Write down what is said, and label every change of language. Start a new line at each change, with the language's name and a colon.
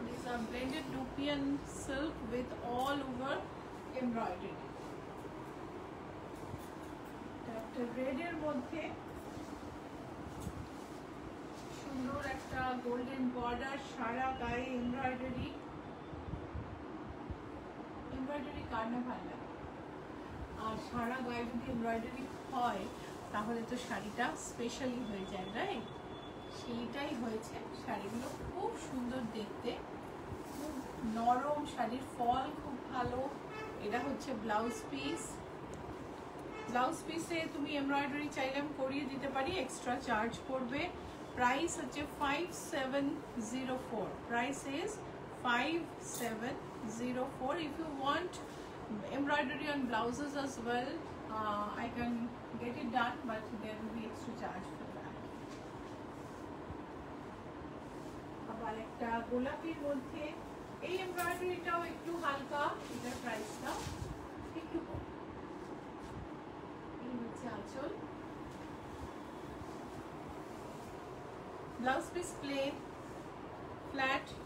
English: These are blended Nubian silk with all over embroidery.
Bangla: একটা red এর মধ্যে সুন্দর একটা গোল্ডেন বর্ডার, সারা গায়ে এমব্রয়ডারি। এমব্রয়ডারি কার না ভালো লাগে, আর সারা গায়ে যদি এমব্রয়ডারি হয় তাহলে তো শাড়িটা স্পেশালি হয়ে যায়, রাইট? সেইটাই হয়েছে। শাড়িগুলো খুব সুন্দর দেখতে, খুব নরম, শাড়ির ফল খুব ভালো। এটা হচ্ছে ব্লাউজ পিস। ব্লাউজ পিসে তুমি এমব্রয়ডারি চাইলে আমি করিয়ে দিতে পারি, এক্সট্রা চার্জ পড়বে। প্রাইস হচ্ছে 5704।
English: Price is 5704। If you want embroidery on blouses as well, I can get it done, but there will be extra charge for that.
Bangla: আবার একটা গোলাপির মধ্যে, এই এমব্রয়ডারিটাও একটু হালকা, এটার প্রাইসটা একটু কম। এই হচ্ছে আঁচল, ব্লাউজ পিস প্লেন ফ্ল্যাট।